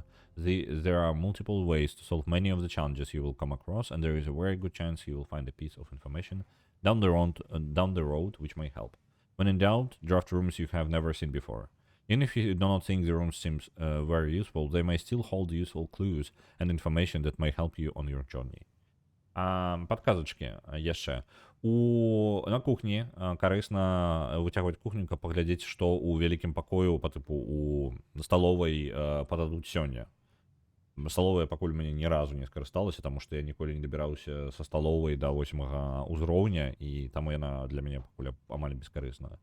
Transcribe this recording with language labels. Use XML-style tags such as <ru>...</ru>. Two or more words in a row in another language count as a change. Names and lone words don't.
<en>There are multiple ways to solve many of the challenges you will come across, and there is a very good chance you will find a piece of information down the road which may help. When in doubt, draft rooms you have never seen before. Even if you do not think the room seems very useful, they may still hold useful clues and information that may help you on your journey.</en> <be>Падказачкі яшчэ. На кухні карысна выцягваць кухню, каб паглядзець, што ў вялікім пакою па тыпу у сталовай пададуць сёння. Сталовая пакуль мяне ні разу не скарысталася, таму што я ніколі не дабіраўся са сталовай да 8 ўзроўня, і таму яна для мяне пакуль амаль бескарысная.</be>